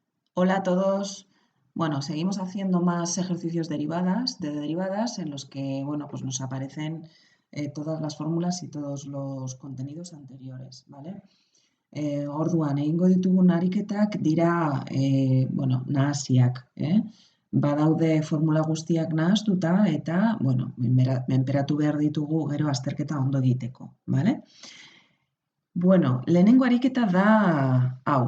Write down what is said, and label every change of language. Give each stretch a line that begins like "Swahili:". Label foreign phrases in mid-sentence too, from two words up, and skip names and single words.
Spanish: Hola a todos. Bueno, seguimos haciendo más ejercicios de derivadas en los que, bueno, pues nos aparecen todas las fórmulas y todos los contenidos anteriores, ¿vale?
Basque: Orduan, egingo ditugun ariketak dira, bueno, nahasiak, Badaude formula guztiak nahastuta eta, bueno, menperatu behar ditugu gero azterketa ondo egiteko, ¿vale? Bueno, lehenengo ariketa da hau.